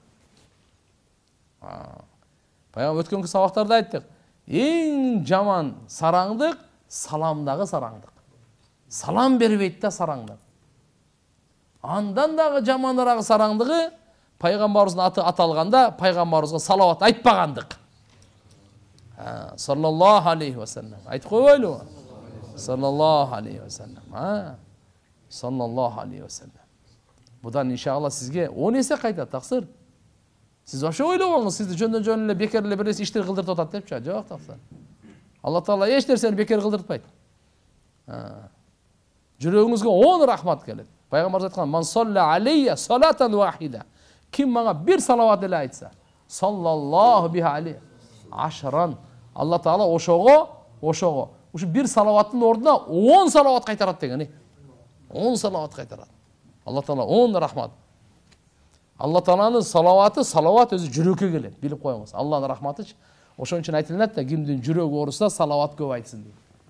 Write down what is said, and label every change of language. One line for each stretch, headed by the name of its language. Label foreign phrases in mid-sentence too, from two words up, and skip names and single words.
Kyrgyz: Баягы өткөнкү сабактарда айттык. Эң жаман сараңдык саламдагы сараңдык. Салам бербейт да сараңдык. Андан дагы жаманырагы сараңдыгы пайгамбарыбыздын аты аталганда пайгамбарыбызга салават айтпагандык.
Arabic: صلى الله عليه وسلم.
Kyrgyz: Айтып койбойлубу?
Arabic: صلى الله عليه وسلم. صلى الله عليه وسلم.
Kyrgyz: Будан иншалла сизге 10 эсе кайтат таксыр. Сиз ошо ойлобоңуз, сизди жөндөн эле бекер эле бир нерсе иштер кылдырып атат депчи. Жок таксыр. Алла Таала эч нерсени бекер кылдыртпайт. Жүрөгүңүзгө 10 рахмат келет. Пайгамбар айткан:
Arabic: "من صلى علي صلاة واحدة."
Kyrgyz: Ким мага бир салават эле айтса,
Arabic: صلى الله عليه بها عشرا.
Kyrgyz: Алла Таала ошого ушу бир салаваттын ордуна 10 салават кайтарат деген. 10 салават кайтарат. Алла Таала 10 рахмат. Алла Тааланын салават өзү жүрөккө келет. Билип коюңуз. Алланын рахматычы. Ошон үчүн айтылат да, кимдин жүрөгү ооруса салават көп айтсын дейт.